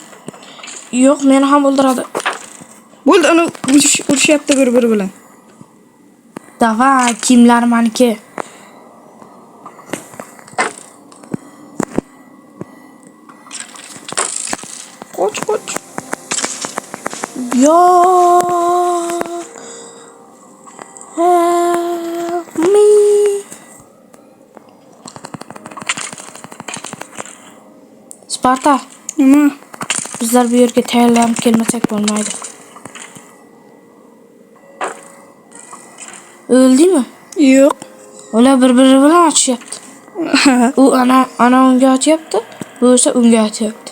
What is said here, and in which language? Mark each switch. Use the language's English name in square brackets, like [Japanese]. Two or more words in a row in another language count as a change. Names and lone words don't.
[Uzbek] Yo'q, meni ham o'ldiradi. Bo'ldi, ana urushyapti bir-biri bilan. Davay, kimlar meniki? Qoch. [English] Yo. Help me. [Uzbek] Sparta, Nima? bizlar bu yerga tayyorlanib kelmasak bo'lmaydi. O'ldingmi? Yo'q. Ular bir-biri bilan ochyapti. U ana unga ochyapti, bu esa unga ochyapti.